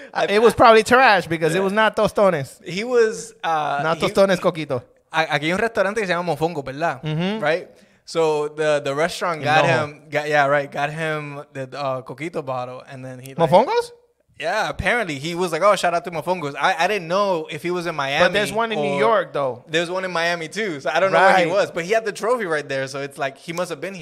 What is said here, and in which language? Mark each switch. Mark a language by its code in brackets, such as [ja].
[en] It was probably trash because it was not tostones. He was... not tostones coquito. [es] Aquí hay un restaurante que se llama Mofongo, ¿verdad? [en] Mm-hmm. Right? So the restaurant got him the coquito bottle, and then he Mofongos? Yeah, apparently he was like, oh, shout out to Mofongos. I didn't know if he was in Miami. But there's one in New York though. There's one in Miami too, so I don't know where he was. But he had the trophy right there, so it's like he must have been here.